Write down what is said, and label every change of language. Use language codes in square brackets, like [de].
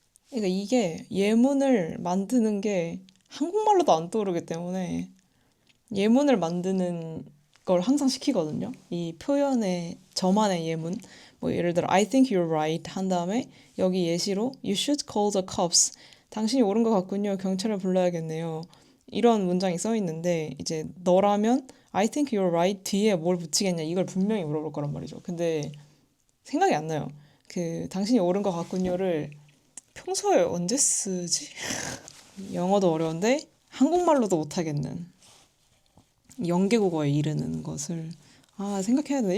[ko] 그러니까 이게 예문을 만드는 게 한국말로도 안 떠오르기 때문에 예문을 만드는 걸 항상 시키거든요. 이 표현의 저만의 예문. 뭐 예를 들어 [en] I think you're right [ko] 한 다음에 여기 예시로 [en] You should call the cops. [ko] 당신이 옳은 것 같군요. 경찰을 불러야겠네요. 이런 문장이 써 있는데 이제 너라면 [en] I think you're right [ko] 뒤에 뭘 붙이겠냐 이걸 분명히 물어볼 거란 말이죠. 근데 생각이 안 나요. 그 당신이 옳은 것 같군요를 평소에 언제 쓰지? 영어도 어려운데 한국말로도 못하겠는 영계국어에 이르는 것을 생각해야 돼.